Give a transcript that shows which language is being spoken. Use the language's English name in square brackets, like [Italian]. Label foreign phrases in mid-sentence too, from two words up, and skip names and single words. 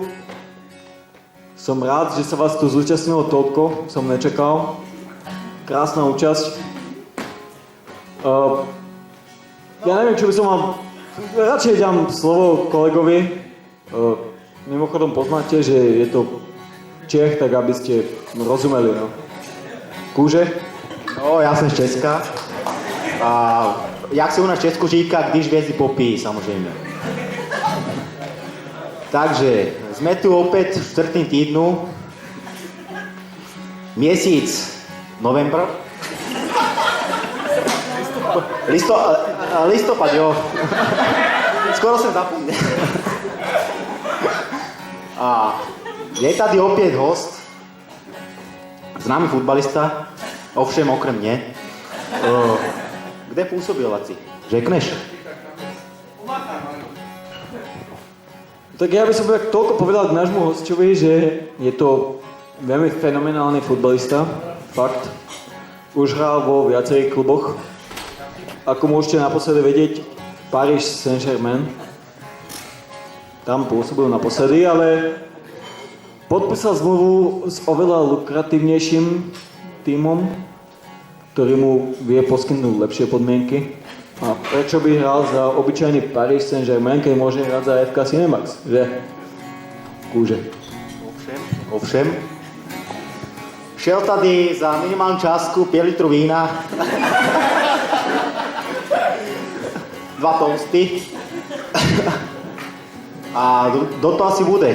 [Slovak] Som rád, že sa vás tu zúčastnilo toľko, som nečakal. Krásna účasť. Ja neviem, čo by som mal... Radšej dám slovo kolegovi. Mimochodom poznáte, že je to Čech, tak aby ste rozumeli, no. [Czech] Kůže? No, já jsem z Česka. A jak se u nás v Česku říká, když hvězdy popíjí, samozřejmě. Takže, jsme tu opět v 4. týdnu. Měsíc novembr. Listopad, jo. Skoro jsem zapomněl. A je tady opět host, známý fotbalista, ovšem okrem mě. Kde působil, Laci? Řekneš? [Slovak] Tak ja by som tak toľko povedal k nášmu hosťovi, že je to veľmi fenomenálny futbalista, fakt. Už hral vo viacerých kluboch. Ako môžete naposledy vedieť, Paris Saint-Germain. Tam pôsobil naposledy, ale podpísal zmluvu s oveľa lukratívnejším tímom, ktorý mu vie poskytnúť lepšie podmienky. A prečo by hral za obyčajný Paris Saint-Germain, keď môže hrať za FK Cinemax, že? [Czech] Kůže. Ovšem. Šel tady za minimální částku 5 litrů vína. 2 toasty. A do toho asi bude.